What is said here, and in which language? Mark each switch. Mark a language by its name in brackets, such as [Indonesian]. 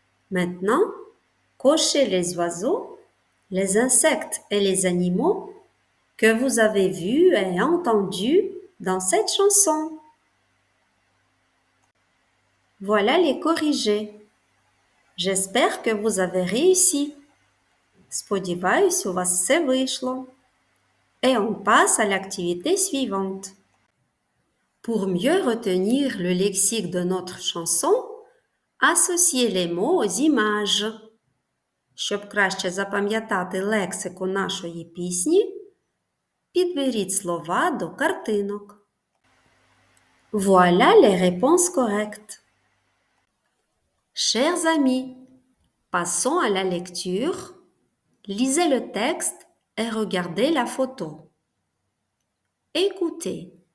[French] Maintenant, cochez les oiseaux, les insectes et les animaux que vous avez vus et entendus dans cette chanson. Voilà les corrigés. J'espère que vous avez réussi. [Ukrainian] Сподіваюсь, у вас все вийшло. [French] Et on passe à l'activité suivante. Pour mieux retenir le lexique de notre chanson, associez les mots aux images. [Ukrainian] Щоб краще запам'ятати лексику нашої пісні, підберіть слова до картинок. [French] Voilà les réponses correctes. Chers amis, passons à la lecture. Lisez le texte et regardez la photo. Écoutez.